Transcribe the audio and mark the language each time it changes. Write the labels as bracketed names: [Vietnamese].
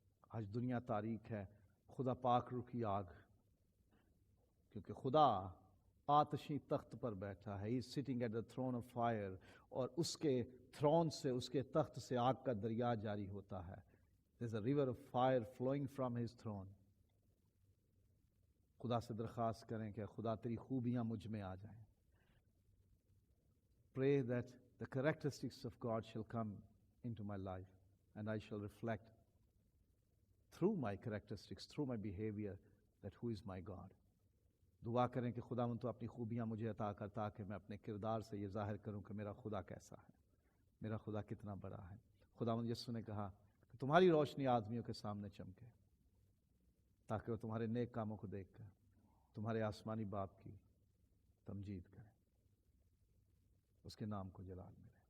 [Urdu] آج دنیا تاریک ہے, خدا پاک روح کی آگ, کیونکہ خدا آتشی تخت پر بیٹھا ہے. [English] He is sitting at the throne of fire, [Urdu] اور اس کے تھرون سے, اس کے تخت سے آگ کا دریا جاری ہوتا ہے. [English] There is a river of fire flowing from his throne. [Urdu] خدا سے درخواست کریں کہ خدا تیری خوبیاں مجھ میں آ جائیں. [English] Pray that the characteristics of God shall come into my life and I shall reflect through my characteristics, through my behavior, that who is my God. [Urdu] دعا کریں کہ خداوند تو اپنی خوبیاں مجھے عطا کر تاکہ میں اپنے کردار سے یہ ظاہر کروں کہ میرا خدا کیسا ہے, میرا خدا کتنا بڑا ہے. خداوند یسوع نے کہا کہ تمہاری روشنی آدمیوں کے سامنے چمکے تاکہ وہ تمہارے نیک کاموں کو دیکھ کر تمہارے آسمانی باپ کی تمجید کریں, اس کے نام کو جلال ملے.